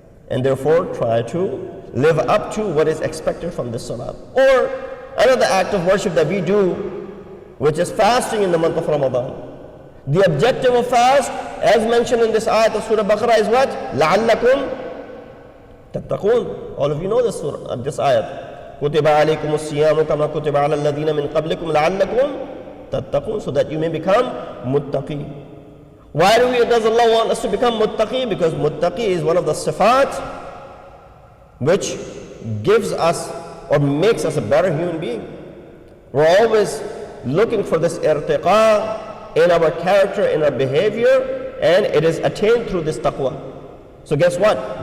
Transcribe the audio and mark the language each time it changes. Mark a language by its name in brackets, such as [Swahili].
[English] And therefore try to live up to what is expected from the salat. Or another act of worship that we do, which is fasting in the month of Ramadan. The objective of fast, as mentioned in this ayat of Surah Baqarah, is what? [Arabic] لَعَلَّكُمْ تَتَّقُونَ. [English] All of you know this surah, this ayat. [Arabic] كُتِبَ عَلَيْكُمُ الصِّيَامُ كَمَا كُتِبَ عَلَى الَّذِينَ مِنْ قَبْلِكُمْ لَعَلَّكُمْ تَتَّقُونَ, [English] so that you may become muttaqi. Why does Allah want us to become muttaqi? Because muttaqi is one of the sifat which gives us or makes us a better human being. We're always looking for this irtiqa in our character, in our behavior, and it is attained through this taqwa. So guess what?